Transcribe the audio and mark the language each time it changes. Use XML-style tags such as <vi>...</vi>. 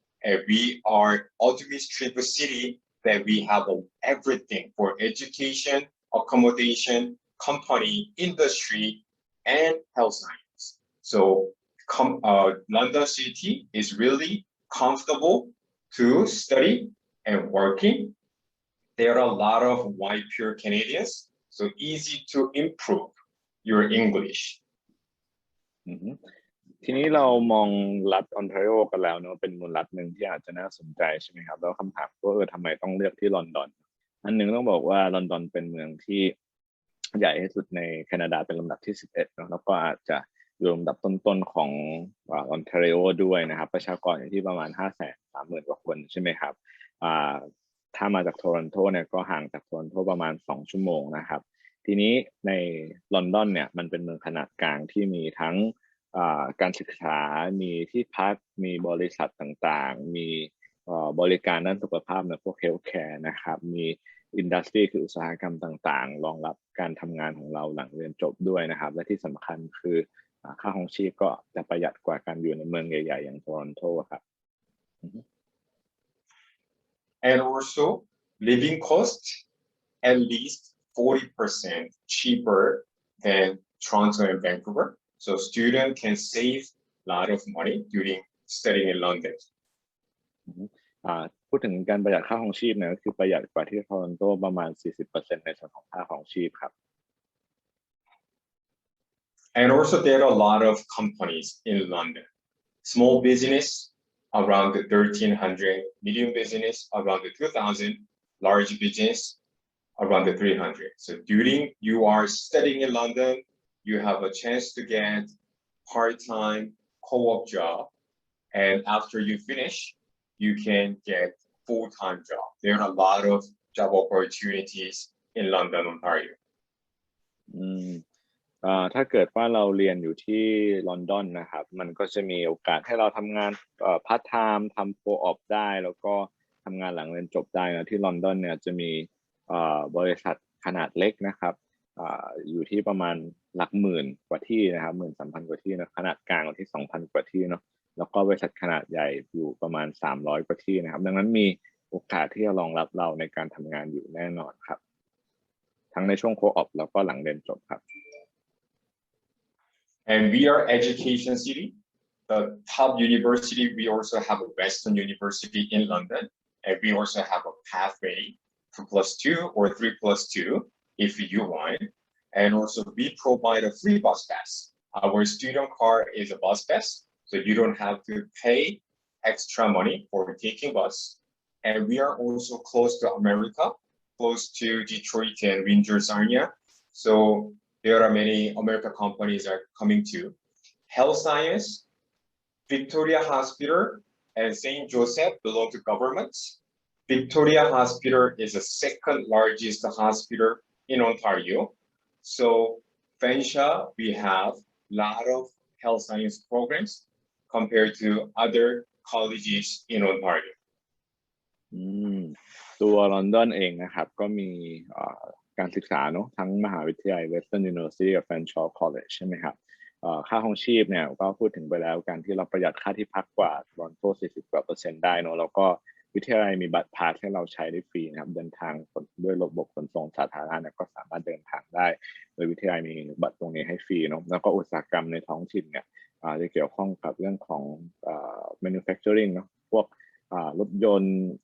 <en>And we are administrative city that we have everything for education, accommodation, company, industry, and health science. So London City is really comfortable to study and working. There are a lot of white pure Canadians, so easy to improve your English.</en> <th>ทีนี้เรามองรัฐออนทาริโอกันแล้วเนาะเป็นรัฐหนึ่งที่อาจจะน่าสนใจใช่ไหมครับแล้วคำถามว่าทำไมต้องเลือกที่ลอนดอนอันหนึ่งต้องบอกว่าลอนดอนเป็นเมืองที่ใหญ่ที่สุดในแคนาดาเป็นลำดับที่11เนาะแล้วก็อาจจะอยู่ลำดับต้นๆของออนทาริโอด้วยนะครับประชากรอยู่ที่ประมาณ 530,000 กว่าคนใช่ไหมครับ ถ้ามาจากโทรอนโตเนี่ยก็ห่างจากโทรอนโตประมาณ2 ชั่วโมงนะครับทีนี้ในลอนดอนเนี่ยมันเป็นเมืองขนาดกลางที่มีทั้งการศึกษามีที่พักมีบริษัทต่างๆมีบริการด้านสุขภาพในพวกเฮลท์แคร์นะครับมีอินดัสทรีคืออุตสาหกรรมต่างๆรองรับการทำงานของเราหลังเรียนจบด้วยนะครับและที่สำคัญคือค่าครองชีพก็จะประหยัดกว่าการอยู่ในเมืองใหญ่ๆอย่างโทรอนโตครับ</th> <en>And also living cost at least 40% cheaper than Toronto and Vancouver. So students can save a lot of money during studying in London.</en> <th>พูดถึงการประหยัดค่าครองชีพเนี่ยก็คือประหยัดกว่าที่โทรอนโตประมาณ 40% ในส่วนของค่าครองชีพครับ</th> <en>And also there are a lot of companies in London. Small business around 1,300, medium business around 2,000, large business around 300. So during you are studying in London, you have a chance to get part-time co-op job, and after you finish, you can get full-time job. There are a lot of job opportunities in London, Ontario.</en> <th>ถ้าเกิดว่าเราเรียนอยู่ที่ลอนดอนนะครับมันก็จะมีโอกาสให้เราทำงานพาร์ทไทม์ทำโคออปได้แล้วก็ทำงานหลังเรียนจบได้นะที่ลอนดอนเนี่ยจะมีบริษัทขนาดเล็กนะครับอยู่ที่ประมาณหลักหมื่นกว่าที่นะครับ 13,000 กว่าที่นะขนาดกลางอยู่ที่ 2,000 กว่าที่เนาะแล้วก็บริษัทขนาดใหญ่อยู่ประมาณ300 กว่าที่นะครับดังนั้นมีโอกาสที่จะรองรับเราในการทำงานอยู่แน่นอนครับทั้งในช่วงโคออปแล้วก็หลังเรียนจบครับ</th> <en>And we are education city. the top university, we also have a Western University in London, and we also have a pathway 2+2 or 3+2 if you want. And also we provide a free bus pass. Our student car is a bus pass, so you don't have to pay extra money for taking bus. And we are also close to America, close to Detroit and Windsor area. So there are many American companies are coming to. Health science, Victoria Hospital and St. Joseph belong to governments. Victoria Hospital is the second largest hospital in Ontario. So Fanshawe, we have a lot of health science programs compared to other colleges in Ontario.</en> <th>ตัวลอนดอนเองนะครับก็มีการศึกษาเนาะทั้งมหาวิทยาลัย Western University กับ Fanshawe College ใช่ไหมครับค่าครองชีพเนี่ยก็พูดถึงไปแล้วการที่เราประหยัดค่าที่พักกว่าลอนโต40% ได้เนาะแล้วก็วิทยาลัยมีบัตรพาสให้เราใช้ได้ฟรีนะครับเดินทางด้วยระบบขนส่งสาธารณะเนี่ยก็สามารถเดินทางได้โดยวิทยาลัยมีบัตรตรงนี้ให้ฟรีเนาะแล้วก็อุตสาหกรรมในท้องถิ่นเนี่ยจะเกี่ยวข้องกับเรื่องของmanufacturing เนาะพวกรถยนต์</th>